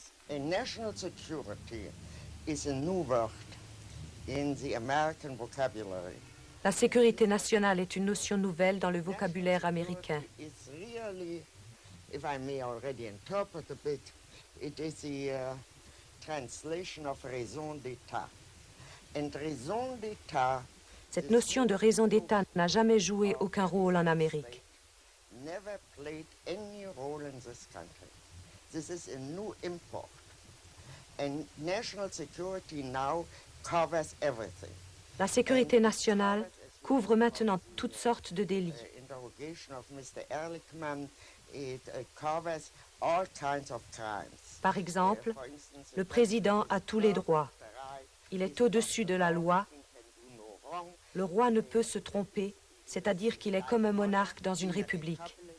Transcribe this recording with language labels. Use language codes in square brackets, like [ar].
[en] National security is a new word in the American vocabulary. [fr] La sécurité nationale est une notion nouvelle dans le vocabulaire américain. [en] It's really, if I may already interpret a bit, it is the translation of raison d'État. And raison d'État, [fr] Cette notion de raison d'État n'a jamais joué aucun rôle en Amérique. [en] never played any role in this country. This is a new import. And national security now covers everything. [fr] La sécurité nationale couvre maintenant toutes sortes de délits. [en] Interrogation of Mr. Ehrlichman, it covers all kinds of crimes. [fr] Par exemple, le président a tous les droits. Il est au-dessus de la loi. Le roi ne peut se tromper, c'est-à-dire qu'il est comme un monarque dans une république.